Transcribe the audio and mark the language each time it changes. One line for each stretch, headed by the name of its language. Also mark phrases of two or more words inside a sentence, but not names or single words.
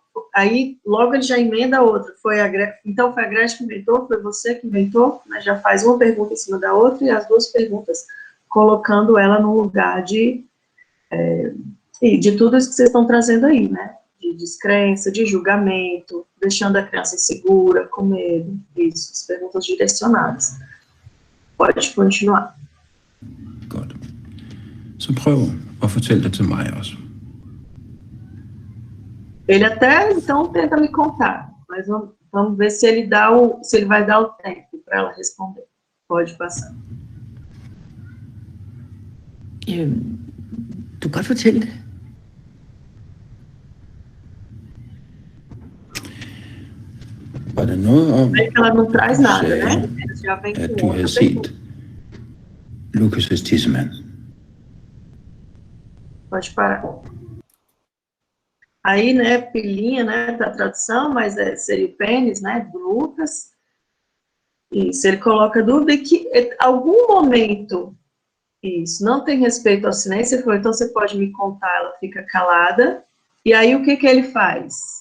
Portuguese: Aí logo ele já emenda a outra, então foi a Gretchen que inventou, foi você que inventou, né, já faz uma pergunta em cima da outra e as duas perguntas colocando ela no lugar de tudo isso que vocês estão trazendo aí, né, de descrença, de julgamento, deixando a criança insegura, com medo, isso, as perguntas direcionadas. Pode continuar.
Danish: Godt. Så prøv at fortælle det til mig også.
Portuguese: Ele até, então, tenta me contar, mas vamos ver se ele vai dar o tempo para ela responder. Pode passar.
Danish: Du kan godt fortælle det. Var der noget om,
Portuguese: Ela não traz nada,
Danish: sagde,
Portuguese: né? Já vem
Danish: at
Portuguese: com
Danish: du havde
Portuguese: outra pergunta.
Danish: set Lukas' tissemand?
Portuguese: Pode parar. Aí, né, pilinha, né, da tradução, mas seria o pênis, né, do Lucas. Isso, ele coloca dúvida que em algum momento, isso, não tem respeito ao silêncio, ele falou, então você pode me contar, ela fica calada, e aí o que ele faz?